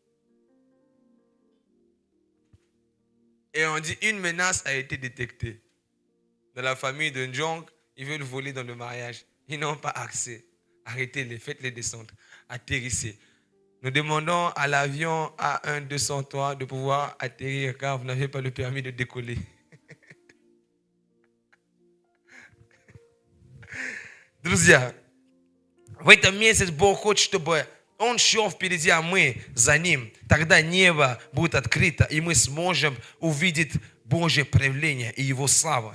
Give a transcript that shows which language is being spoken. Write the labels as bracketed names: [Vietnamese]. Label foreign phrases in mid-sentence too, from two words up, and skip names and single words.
[French] Et on dit, une menace a été détectée. Dans la famille de Njong, ils veulent voler dans le mariage. Ils n'ont pas accès. Arrêtez-les, faites-les descendre. Atterrissez. Nous demandons à l'avion A1-203 de pouvoir atterrir car vous n'avez pas le permis de décoller. [Russian] Друзья, в этом месяце Бог хочет, чтобы Он шел впереди, а мы за Ним. Тогда небо будет открыто, и мы сможем увидеть Божье проявление и Его славу.